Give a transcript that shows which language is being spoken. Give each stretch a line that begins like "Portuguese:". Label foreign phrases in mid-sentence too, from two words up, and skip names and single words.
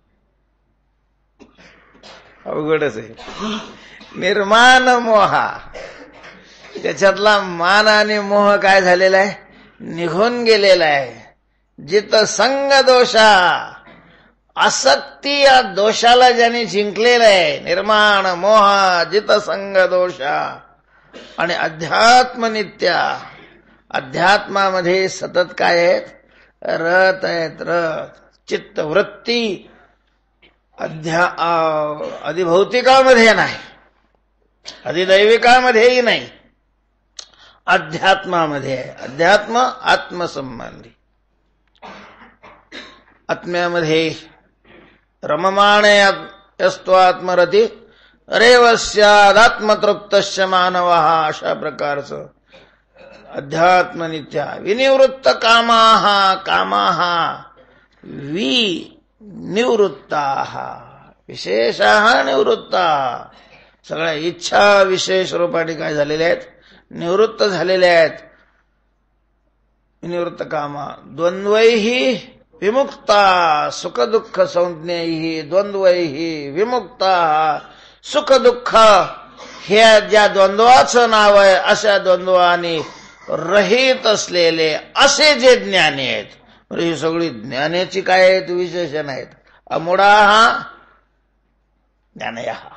Marathi: अवघडच आहे.
Sanskrit: निर्माण मोहा,
Marathi: त्याच्यातला मान आणि मोह काय झालेला आहे? निघून गेलेला आहे.
Sanskrit: जित संग दोषा,
Marathi: आसक्ती या दोषाला ज्याने जिंकलेलं आहे,
Sanskrit: निर्माण मोहा जित संग दोषा.
Marathi: आणि
Sanskrit: अध्यात्म नित्या,
Marathi: अध्यात्मामध्ये सतत काय आहेत? रत आहेत. रत चित्त वृत्ती अधिभौतिकामध्ये नाही, अधिदैविकामध्येही नाही, अध्यात्मामध्ये आहे. अध्यात्म आत्मसंबंधी.
Sanskrit: आत्म्यामध्ये रममाणे यस्त्वात्मरती रेवस्यादात्मतृप्तस्य मानवः.
Marathi: अशा प्रकारचं
Sanskrit: अध्यात्म नित्या. विनिवृत्त कामाः, कामाः विनिवृत्ताः, विशेषाः निवृत्ताः.
Marathi: सगळ्या इच्छा विशेष रूपाने काय झालेल्या आहेत? निवृत्त झालेल्या आहेत.
Sanskrit: विनिवृत्त कामा द्वंद्वैहि विमुक्ता सुख दुःख संज्ञैहि द्वंद्वैहि विमुक्ता.
Marathi: सुख दुःख हे ज्या द्वंद्वाचं नाव आहे अशा द्वंद्वाने रहित असलेले असे जे ज्ञानी आहेत. ही सगळी ज्ञानाची काय आहेत? विशेषण आहेत.
Sanskrit: अमूढाः ज्ञानयः.